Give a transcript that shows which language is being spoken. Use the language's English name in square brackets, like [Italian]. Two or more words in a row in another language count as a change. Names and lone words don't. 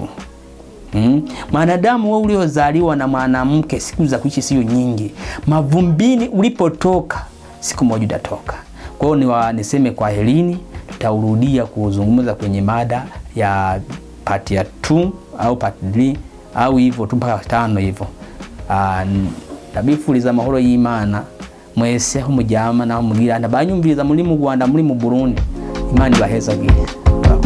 [Swahili] Mwanadamu wewe uliozaliwa na mwanamke, siku za kuishi sio nyingi. Mavumbini ulipotoka, siku moja utatoka. Kwa hiyo niseme kwa helini, tutaurudia kuzungumza kwenye mada ya part ya 2 au part 3 au hivyo tu mpaka 5 hivyo. [Rundi] Ndabifuriza amahoro y'Imana mwese aho mujyama naho mugira, ndabanyumviriza muri mu Rwanda, muri mu Burundi. Imana ibahezagire.